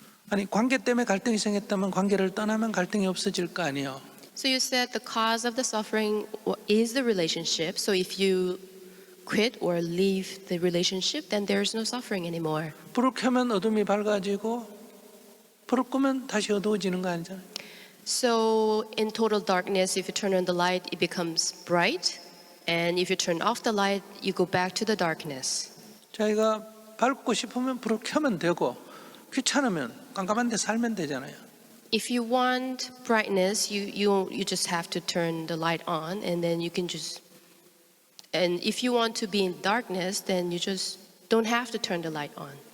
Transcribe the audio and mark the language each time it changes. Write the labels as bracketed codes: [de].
[ko] 아니 관계 때문에 갈등이 생겼다면 관계를 떠나면 갈등이 없어질 거 아니에요. [en] So you said the cause of the suffering is the relationship. So if you quit or leave the relationship, then there's no suffering anymore. [ko] 불을 켜면 어둠이 밝아지고 불을 끄면 다시 어두워지는 거 아니잖아요. [en] So in total darkness, if you turn on the light, it becomes bright. And if you turn off the light, you go back to the darkness. [ko] 자기가 밝고 싶으면 불을 켜면 되고 귀찮으면 깜깜한 데 살면 되잖아요. [en] If you want brightness, you just have to turn the light on, and then you can just. And if you want to be in darkness, then you just don't have to turn the light on.